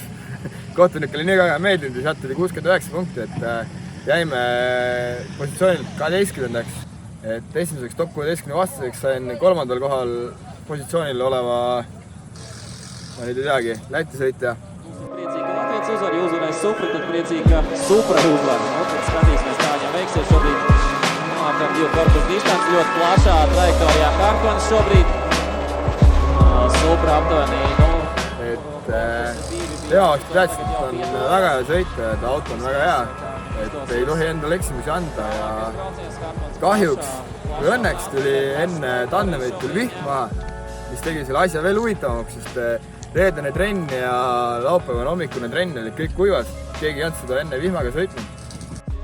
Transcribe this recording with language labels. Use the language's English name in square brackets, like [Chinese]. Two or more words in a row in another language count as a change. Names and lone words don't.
[Estonian] Kohtunik oli nii väga meeldinud ja sealt tuli 69 punkti, et jäime positsioonilt 12. Et esimeseks top 16 vastaseks sain 3. kohal positsioonil oleva, ma nüüd ei teagi, Läti sõitja. [Latvian] Vārts uzvar, uzvarēs Supra, tad priecīgi, ka Supra uzvar. Nu, tad skatīsimies, kā viņam veiksies šobrīd. Aptuveni 2 korpusu distanci, ļoti plašā trajektorijā Kārkonis šobrīd. Supra aptuveni, [Estonian] Tema oleks teadsin, et on väga hea sõita ja ta auto on väga hea. Et ei tohi endale eksimusi anda ja kahjuks või õnneks tuli enne tandemit tuli vihm maha, mis tegi selle asja veel huvitavamaks, sest reedene trenn ja laupäevane hommikune trenn olid kõik kuivas, keegi ei olnud seda enne vihmaga sõitnud.